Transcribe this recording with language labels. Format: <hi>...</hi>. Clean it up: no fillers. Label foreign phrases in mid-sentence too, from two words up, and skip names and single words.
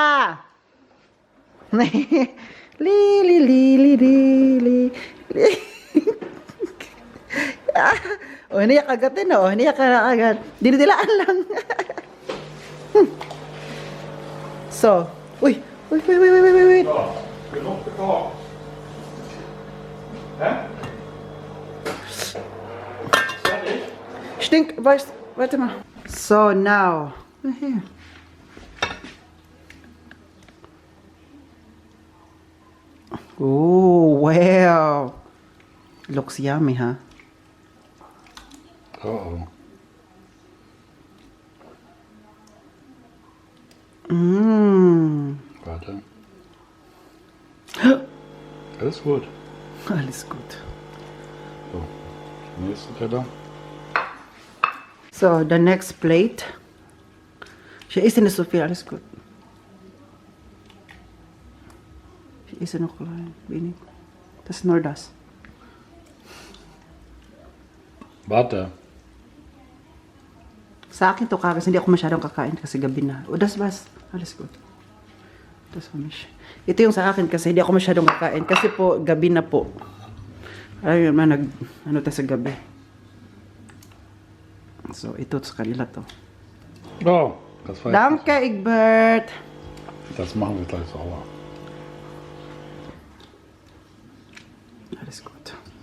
<tl>Li. Hindi ka kagatin, hindi ka kagatin. Dinidilaan lang.</tl> <en>So, wait.</en> <de>Ja, genug gekocht. Hä? Fertig? Stink, warte mal.</de> <en>So, now. Here. Oh, wow. Looks yummy, huh? Oh. Mmm.</en> <de>Warte. Alles gut. Alles gut. So, nächste Teller.</de> <en>So, the next plate.</en> <de>Siya isst nicht so viel, alles gut. Siya isst noch klein, wenig. Das ist nur das. Warte.</de> <tl>Sa akin to kagas, hindi ako masyadong kakain kasi gabi na. O,</tl> <de>das was. Alles gut. Das für mich.</de> <tl>Ito yung sa akin kasi hindi ako masyadong kakain kasi po gabi na po. Ayun man ano tayo sa gabi. So, ito sa kanila to.</tl> <de>Oh, das war Danke, Egbert. Das machen wir gleich sauber. Alles gut.</de>